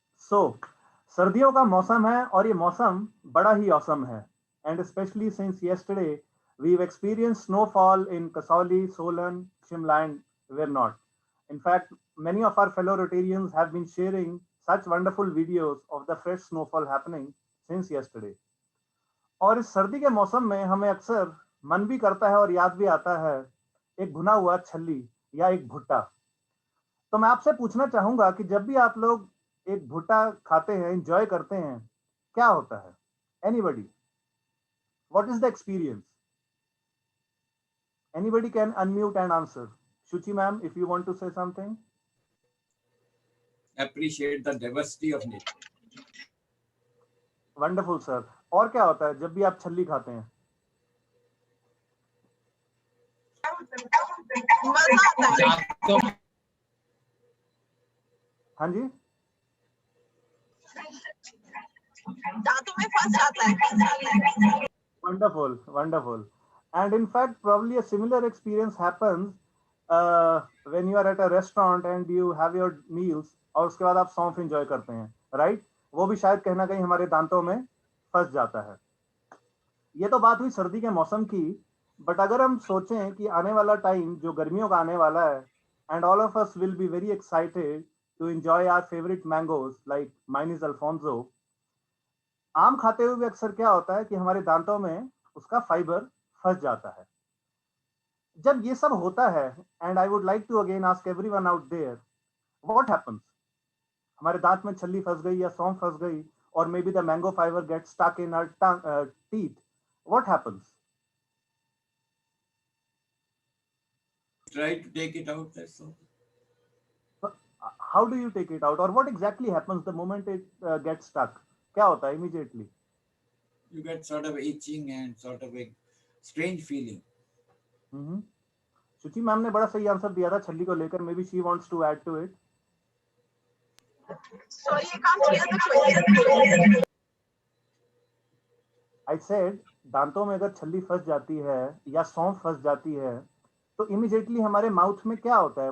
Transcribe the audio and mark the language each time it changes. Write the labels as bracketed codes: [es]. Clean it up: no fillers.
[hi] So, सर्दियों का मौसम है और ये मौसम बड़ा ही awesome है. [en] And especially since yesterday, we've experienced snowfall in Kasauli, Solan, Shimla, and Vernon. In fact, many of our fellow Rotarians have been sharing such wonderful videos of the fresh snowfall happening since yesterday. [hi] और इस सर्दी के मौसम में हमें अक्सर मन भी करता है और याद भी आता है एक भुना हुआ छल्ली या एक भुट्टा. तो मैं आपसे पूछना चाहूंगा कि जब भी आप लोग एक भुट्टा खाते हैं, एंजॉय करते हैं, क्या होता है? [en] Anybody, what is the experience? Anybody can unmute and answer. Shuchi ma'am, if you want to say something. Appreciate the diversity of nature. Wonderful sir. [hi] और क्या होता है जब भी आप छल्ली खाते हैं? मजा आता है. हाँ जी, दांतों में फंस जाता है. [en] wonderful, wonderful. And in fact, probably a similar experience happens when you are at a restaurant and you have your meals [hi] और उसके बाद आप सौंफ enjoy करते हैं, [en] right? [hi] वो भी शायद कहीं ना कहीं हमारे दांतों में फंस जाता है. ये तो बात हुई सर्दी के मौसम की, बट अगर हम सोचें कि आने वाला टाइम जो गर्मियों का आने वाला है, [en] and all of us will be very excited to enjoy our favorite mangoes like mine is Alfonso. [hi] आम खाते हुए भी अक्सर क्या होता है कि हमारे दांतों में उसका फाइबर फंस जाता है. जब ये सब होता है, [en] And I would like to again ask everyone out there, what happens? [hi] हमारे दांत में छल्ली फंस गई या सौंफ फंस गई, [en] और may be the mango fibre gets stuck in our teeth. What happens? Try to take it out. That's all. How do you take it out, or what exactly happens the moment it gets stuck? [hi] क्या होता है immediately? [en] You get sort of itching and sort of a strange feeling. [hi] Shuchi ma'am ने बड़ा सही answer दिया था छल्ली को लेकर. [en] May be she wants to add to it. Sorry, I can't hear the question. I said, [hi] दांतों में अगर छल्ली फंस जाती है या सौंफ फंस जाती है, तो इमीडिएटली हमारे माउथ में क्या होता है?